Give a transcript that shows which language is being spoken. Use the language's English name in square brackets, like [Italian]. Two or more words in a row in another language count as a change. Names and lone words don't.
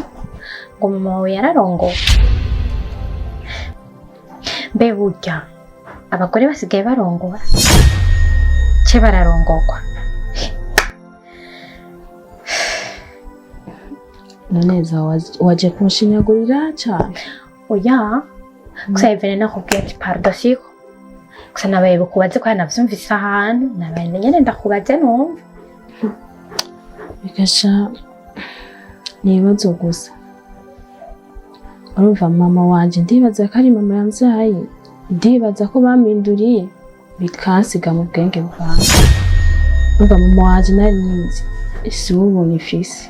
[Rundi] Ngo mama wawe yararongowe. Mbe burya abagore basigaye barongora ce bararongorwa noneza waje kunshinyagurira cyane oya gusa ivene nakubwiye ati pardon siko gusa nabaye bukubaze ko navyumvise ahantu nabaye nyene ndakubaze numva bikasha nibazo gusa urumva mama wanje ndibaza ko ari mama yanzaye ndibaza ko baminduriye bikansiga mu bwenge bwanjye urumva mama wanje nari nyizi isi ubonye ifisi